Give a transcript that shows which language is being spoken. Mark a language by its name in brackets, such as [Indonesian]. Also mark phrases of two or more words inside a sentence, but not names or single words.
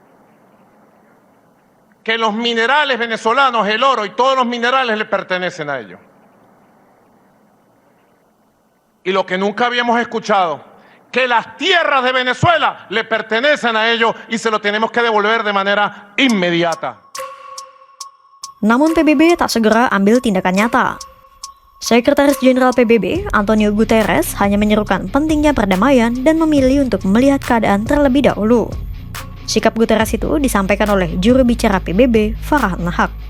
[Spanish] Que los minerales venezolanos, el oro y todos los minerales le pertenecen a ellos. Y lo que nunca habíamos escuchado, que las tierras de Venezuela le pertenecen a ellos y se lo tenemos que devolver de manera inmediata. [Indonesian] Namun PBB tak segera ambil tindakan nyata. Sekretaris Jenderal PBB, Antonio Guterres, hanya menyerukan pentingnya perdamaian dan memilih untuk melihat keadaan terlebih dahulu. Sikap Guterres itu disampaikan oleh juru bicara PBB, Farhan Haq.